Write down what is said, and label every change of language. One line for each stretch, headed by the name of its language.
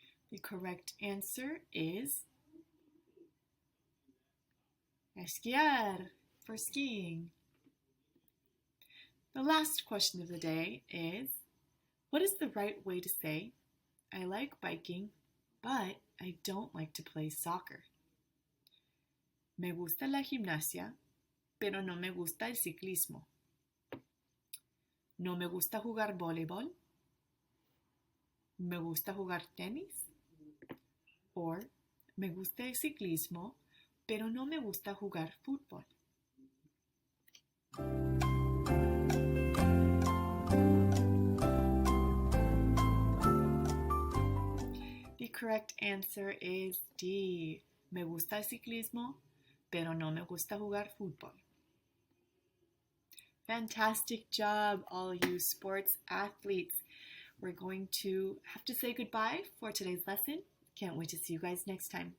English: The correct answer is esquiar, for skiing. The last question of the day is, what is the right way to say, I like biking, but I don't like to play soccer?
Spanish: Me gusta la gimnasia, pero no me gusta el ciclismo. No me gusta jugar voleibol. Me gusta jugar tenis. Or, me gusta el ciclismo, pero no me gusta jugar fútbol.
English: correct answer is D.
Spanish: Me gusta el ciclismo, pero no me gusta jugar fútbol.
English: Fantastic job, all you sports athletes. We're going to have to say goodbye for today's lesson. Can't wait to see you guys next time.